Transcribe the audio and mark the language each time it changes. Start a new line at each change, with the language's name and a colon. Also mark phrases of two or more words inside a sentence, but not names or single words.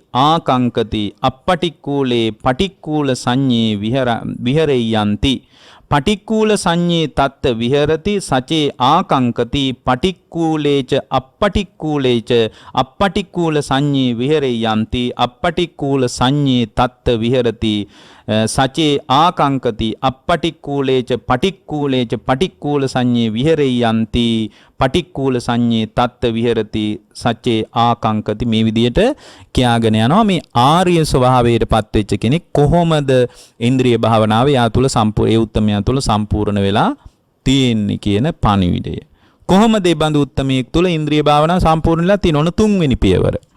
Pali: ආකංකති අපටික්කූලේ පටික්කූල සංඤී විහෙරෙයන්ති පටික්කුල සංඤේ තත්ත විහෙරති සචේ ආකංකති පටික්කුලේච අප්පටික්කුලේච අප්පටික්කුල සංඤේ විහෙරේ යන්ති අප්පටික්කුල සංඤේ තත්ත විහෙරති සචේ ආකංකති අප්පටික්කුලේච පටික්කුලේච පටික්කුල සංඤේ විහෙරේ යන්ති පටික්කුල සංඤේ තත්ත විහෙරති සචේ ආකංකති.
Sinhala: මේ විදිහට කියාගෙන යනවා මේ ආර්ය ස්වභාවයටපත් වෙච්ච කෙනෙක් කොහොමද ඉන්ද්‍රිය භාවනාව යා තුල සම්පූර්ණ ඒ උත්තමයා තුල සම්පූර්ණ වෙලා තියෙන්නේ කියන පණිවිඩය. කොහොමද මේ බඳු උත්තමයෙක් තුල ඉන්ද්‍රිය භාවනාව සම්පූර්ණ වෙලා තියෙන ඕන තුන්වෙනි පියවර.